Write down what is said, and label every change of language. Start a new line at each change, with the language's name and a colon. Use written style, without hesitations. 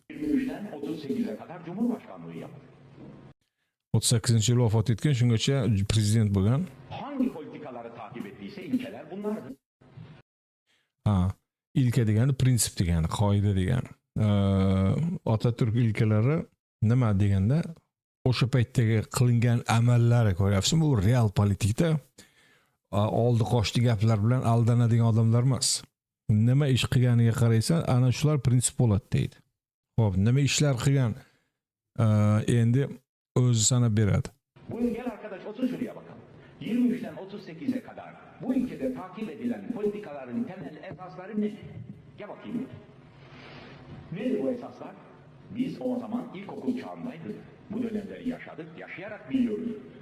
Turkish: 23'ten 38'e kadar Cumhurbaşkanlığı yaptı.
Uzbek: 38-yil vafot etgan, shungacha prezident bo'lgan.
Turkish: Hangi politikaları takip ettiyse ilkeler bunlardı.
Uzbek: Ilke degani prinsip degani, qoida degani. Atatürk ilkelari nima deganda, o'sha paytdagi qilingan amallari ko'ryapsiz, bu real politikda oldi qochdi gaplar bilan aldanadigan odamlar emas. Nima ish qilganiga qaraysan, ana shular prinsip bo'ladi deydi. Xo'p, nima ishlar qilgan endi o'zi sanab beradi.
Turkish: Bugün gel arkadaş otur şuraya bakalım. 23'ten 38'e kadar bu ülkede takip edilen politikaların temel esasları ne? Gel bakayım. Nedir bu esaslar? Biz o zaman ilkokul çağındaydık. Bu dönemleri yaşadık, yaşayarak biliyoruz.